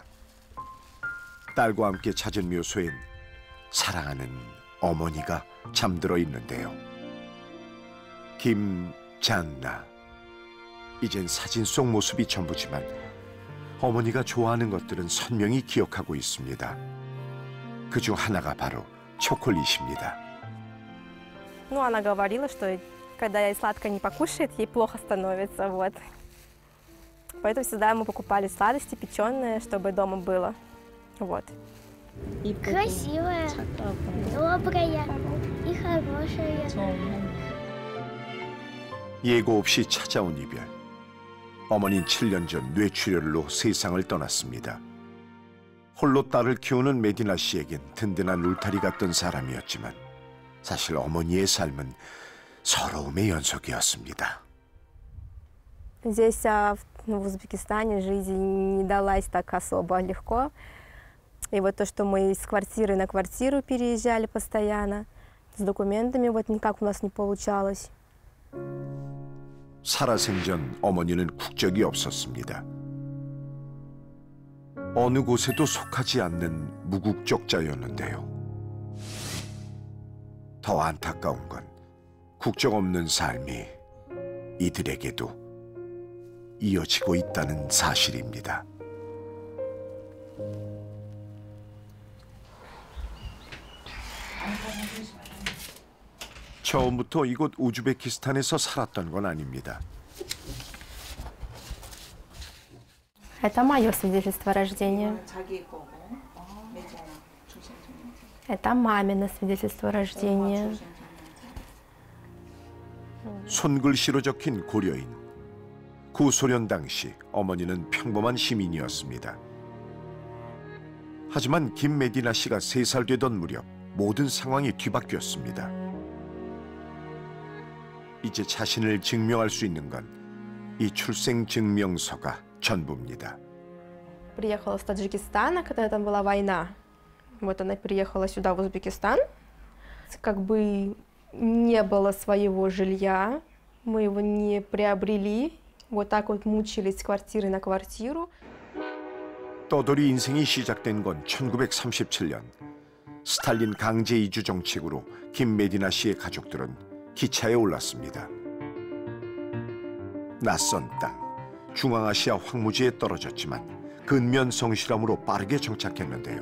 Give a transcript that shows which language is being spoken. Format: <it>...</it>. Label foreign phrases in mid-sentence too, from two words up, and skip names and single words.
<ko>딸과 함께 찾은 묘소엔 사랑하는 어머니가 잠들어 있는데요. 김잔나. 이젠 사진 속 모습이 전부지만 어머니가 좋아하는 것들은 선명히 기억하고 있습니다. 그중 하나가 바로 초콜릿입니다.</ko> <ru>Ну, она говорила, что когда ей сладко не покушает, ей плохо становится, вот. Поэтому всегда мы покупали сладости печеные, чтобы дома было, вот. Красивая, добрая и хорошая.</ru> <ko>예고 없이 찾아온 이별. 어머니는 7년 전 뇌출혈로 세상을 떠났습니다. 홀로 딸을 키우는 메디나 씨에겐 든든한 울타리 같던 사람이었지만 사실 어머니의 삶은 서러움의 연속이었습니다.</ko> <ru>Здесь, в Узбекистане, жизнь не далась так особо легко. И вот то, что мы из квартиры на квартиру переезжали постоянно, с документами вот никак у нас не получалось.</ru> <ko>살아생전 어머니는 국적이 없었습니다. 어느 곳에도 속하지 않는 무국적자였는데요. 더 안타까운 건 국적 없는 삶이 이들에게도 이어지고 있다는 사실입니다. 처음부터 이곳 우즈베키스탄에서 살았던 건 아닙니다.</ko> <ru>Это мое свидетельство о рождении. Это мамино свидетельство о рождении.</ru> <ko>손글씨로 적힌 고려인. 구소련 당시 어머니는 평범한 시민이었습니다. 하지만 김메디나 씨가 3살 되던 무렵 모든 상황이 뒤바뀌었습니다. 이제 자신을 증명할 수 있는 건 이 출생증명서가 전부입니다.</ko> <ru>Приехала с Таджикистана, когда там была война. Вот она приехала сюда, в Узбекистан. Как бы не было своего жилья, мы его не приобрели. Вот так вот мучились с квартиры на квартиру.</ru> <ko>떠돌이 인생이 시작된 건 1937년. 스탈린 강제 이주 정책으로 김메디나 씨의 가족들은 기차에 올랐습니다. 낯선 땅, 중앙아시아 황무지에 떨어졌지만 근면 성실함으로 빠르게 정착했는데요.</ko>